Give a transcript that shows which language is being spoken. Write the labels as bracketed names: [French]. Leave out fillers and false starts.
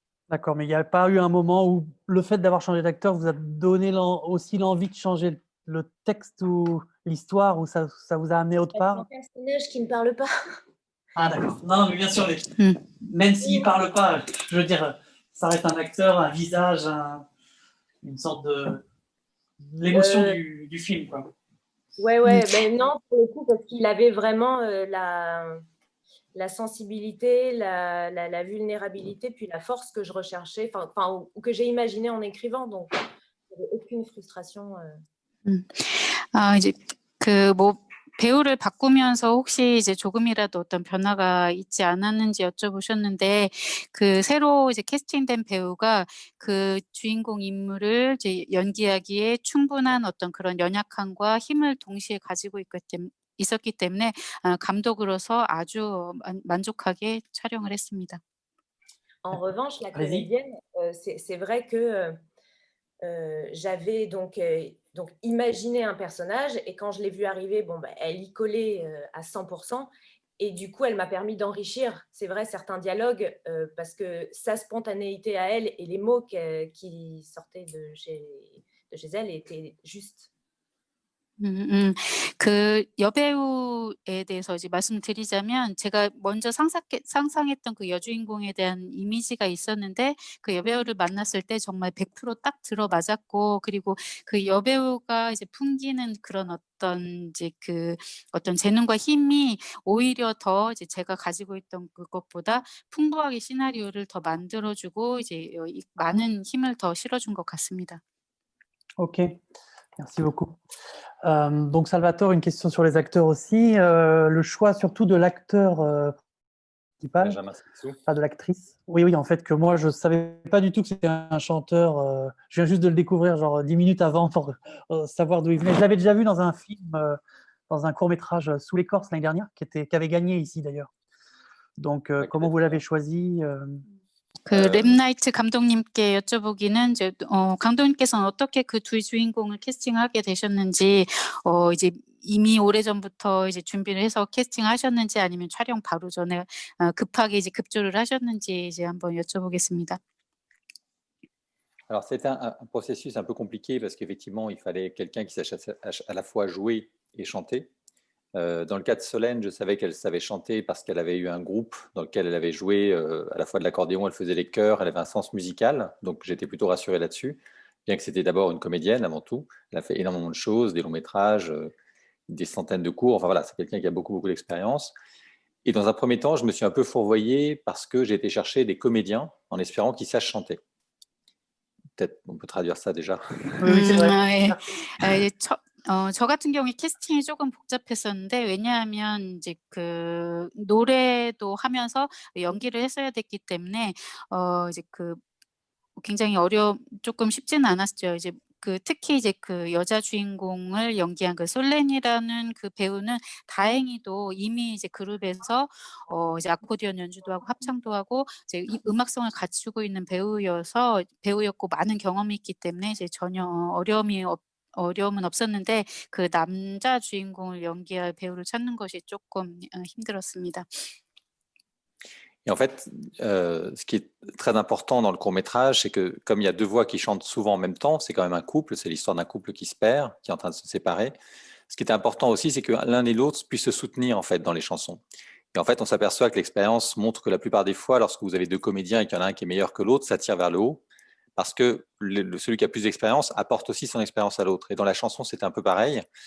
[French] D'accord, mais il n'y a pas eu un moment où le fait d'avoir changé d'acteur vous a donné aussi l'envie de changer le texte ou l'histoire, ou ça vous a amené autre part? Un personnage qui ne parle pas. Ah d'accord, non mais bien sûr, même s'il ne parle pas, je veux dire, ça reste un acteur, un visage, une sorte de l'émotion du film, quoi. Ouais, ben non, pour le coup, parce qu'il avait vraiment la sensibilité, la vulnérabilité, puis la force que je recherchais, ou que j'ai imaginé en écrivant, donc il n'y avait aucune frustration. [Korean] 이제 그 뭐 배우를 바꾸면서 혹시 이제 조금이라도 어떤 변화가 있지 않았는지 여쭤보셨는데, 그 새로 이제 캐스팅된 배우가 그 주인공 인물을 이제 연기하기에 충분한 어떤 그런 연약함과 힘을 동시에 가지고 있었기 때문에 감독으로서 아주 만족하게 촬영을 했습니다. [French] En revanche, la comédienne, c'est vrai que j'avais donc imaginé un personnage et quand je l'ai vue arriver, elle y collait à 100% et du coup, elle m'a permis d'enrichir, c'est vrai, certains dialogues parce que sa spontanéité à elle et les mots qui sortaient de chez elle étaient justes. [Korean] 그 여배우에 대해서 이제 말씀드리자면, 제가 먼저 상상했던 그 여주인공에 대한 이미지가 있었는데, 그 여배우를 만났을 때 정말 100% 딱 들어맞았고, 그리고 그 여배우가 이제 풍기는 그런 어떤 재능과 힘이 오히려 더 이제 제가 가지고 있던 그것보다 풍부하게 시나리오를 더 만들어주고 이제 많은 힘을 더 실어준 것 같습니다. [French] Ok, merci beaucoup. Donc Salvatore, une question sur les acteurs aussi. Le choix surtout de l'acteur principal, pas de l'actrice. Oui, en fait, que moi, je ne savais pas du tout que c'était un chanteur. Je viens juste de le découvrir genre 10 minutes avant pour savoir d'où il venait. Je l'avais déjà vu dans un film, dans un court-métrage Sous l'écorce l'année dernière, qui avait gagné ici d'ailleurs. Donc, comment vous l'avez choisi [Korean] 그 랩나이트 감독님께 여쭤보기는 이제 감독님께서는 어떻게 그 두 주인공을 캐스팅하게 되셨는지 이제 이미 오래전부터 이제 준비를 해서 캐스팅하셨는지 아니면 촬영 바로 전에 급하게 이제 급조를 하셨는지 이제 한번 여쭤보겠습니다. [French] Alors, c'était un processus un peu compliqué parce qu'effectivement, il fallait quelqu'un qui sache à la fois jouer et chanter. Dans le cas de Solène, je savais qu'elle savait chanter parce qu'elle avait eu un groupe dans lequel elle avait joué à la fois de l'accordéon, elle faisait les chœurs, elle avait un sens musical, donc j'étais plutôt rassuré là-dessus, bien que c'était d'abord une comédienne avant tout. Elle a fait énormément de choses, des longs métrages, des centaines de cours, enfin voilà, c'est quelqu'un qui a beaucoup d'expérience. Et dans un premier temps, je me suis un peu fourvoyé parce que j'ai été chercher des comédiens en espérant qu'ils sachent chanter. Peut-être on peut traduire ça déjà. Oui, c'est vrai. [Korean] 저 같은 경우에 캐스팅이 조금 복잡했었는데 왜냐하면 이제 그 노래도 하면서 연기를 했어야 됐기 때문에 이제 그 굉장히 조금 쉽지는 않았죠. 이제 특히 이제 그 여자 주인공을 연기한 그 솔렌이라는 그 배우는 다행히도 이미 이제 그룹에서 이제 아코디언 연주도 하고 합창도 하고 이제 이 음악성을 갖추고 있는 배우였고 많은 경험이 있기 때문에 이제 전혀 어려움은 없었는데 그 남자 주인공을 연기할 배우를 찾는 것이 조금 힘들었습니다. [French] Et en fait, ce qui est très important dans le court-métrage, c'est que comme il y a deux voix qui chantent souvent en même temps, c'est quand même un couple, c'est l'histoire d'un couple qui se perd, qui est en train de se séparer. Ce qui est important aussi, c'est que l'un et l'autre puissent se soutenir en fait dans les chansons. Et en fait, on s'aperçoit que l'expérience montre que la plupart des fois, lorsque vous avez deux comédiens et qu'il y en a un qui est meilleur que l'autre, ça tire vers le haut, parce que celui qui a plus d'expérience apporte aussi son expérience à l'autre. Et dans la chanson, c'était un peu pareil.